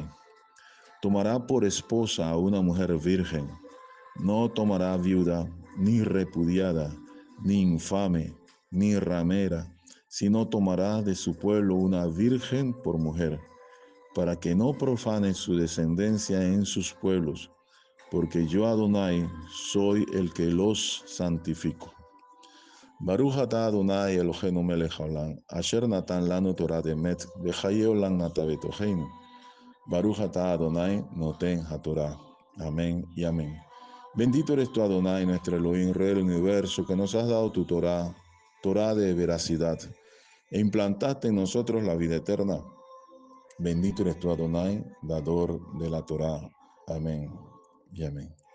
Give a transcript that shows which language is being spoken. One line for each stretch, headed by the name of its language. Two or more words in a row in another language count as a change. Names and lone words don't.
Spanish: Tomará por esposa a una mujer virgen, no tomará viuda, ni repudiada, ni infame, ni ramera, sino tomará de su pueblo una virgen por mujer, para que no profane su descendencia en sus pueblos, porque yo Adonai soy el que los santifico.
Hebrew: ברוך אתה אדוני אלוהינו מלך העולם, אשר נתן לנו תורה אמת, וחיי עולם נטע בתוכנו. ברוך אתה אדוני נותן התורה.
Spanish: Amén y amén. Bendito eres tú, Adonai, nuestro Elohim, Rey del universo, que nos has dado tu Torah, Torah de veracidad, e implantaste en nosotros la vida eterna. Bendito eres tú, Adonai, dador de la Torah. Amén y amén.